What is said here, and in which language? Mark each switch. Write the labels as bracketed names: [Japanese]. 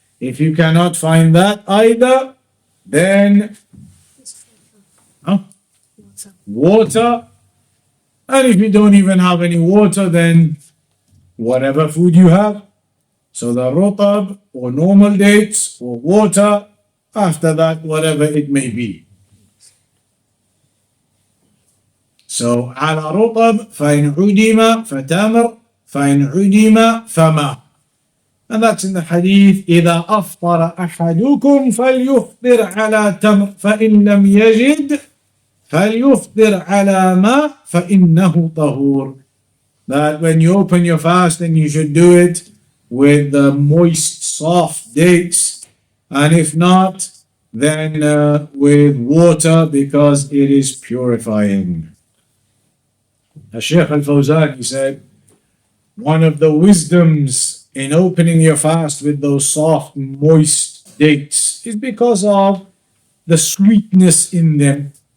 [English] If you cannot find that either, then water. And if you don't even have any water, then whatever food you have. So the rutab or normal dates or water. After that, whatever it may be. [Arabic] So على رطب فإن عدم فتمر فإن عدم فما. [English] And that's in the hadith [Arabic] إذا أفطر أحدكم فليفطر على تمر فإن لم يجد فليفطر على ماء فإنه طهور. [English] That when you open your fast, then you should do it with the moist, soft dates. And if not, then with water, because it is purifying. Shaykh al-Fawzan, he said, one of the wisdoms in opening your fast with those soft, moist dates is because of the sweetness in them.